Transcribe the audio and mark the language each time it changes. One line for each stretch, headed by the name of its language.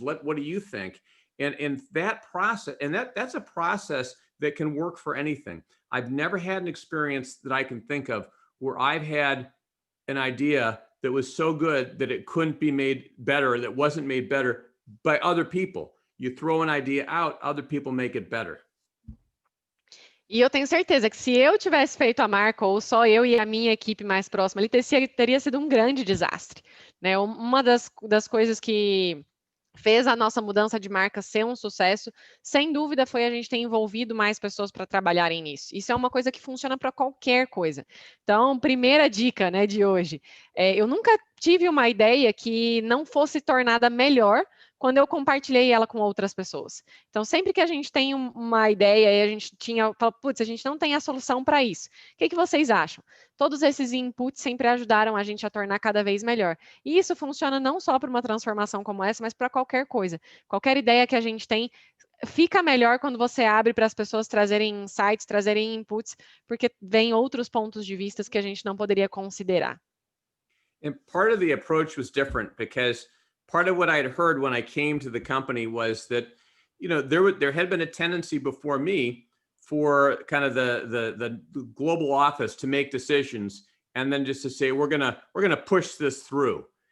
English: What do you think? And that process, and that's a process that can work for anything. I've never had an experience that I can think of where I've had an idea that was so good that it couldn't be made better, that wasn't made better by other people. You throw an idea out, other people make it better.
Portuguese: E eu tenho certeza que se eu tivesse feito a marca, ou só eu e a minha equipe mais próxima, ele teria sido um grande desastre, né? Uma das coisas que fez a nossa mudança de marca ser um sucesso, sem dúvida, foi a gente ter envolvido mais pessoas para trabalharem nisso. Isso é uma coisa que funciona para qualquer coisa. Então, primeira dica, né, de hoje, eu nunca tive uma ideia que não fosse tornada melhor quando eu compartilhei ela com outras pessoas. Então, sempre que a gente tem uma ideia e a gente fala, putz, a gente não tem a solução para isso. O que vocês acham? Todos esses inputs sempre ajudaram a gente a tornar cada vez melhor. E isso funciona não só para uma transformação como essa, mas para qualquer coisa. Qualquer ideia que a gente tem fica melhor quando você abre para as pessoas trazerem insights, trazerem inputs, porque vem outros pontos de vista que a gente não poderia considerar.
English: And part of the approach was different because part of what I had heard when I came to the company was that, there had been a tendency before me for kind of the global office to make decisions and then just to say, we're gonna push this through.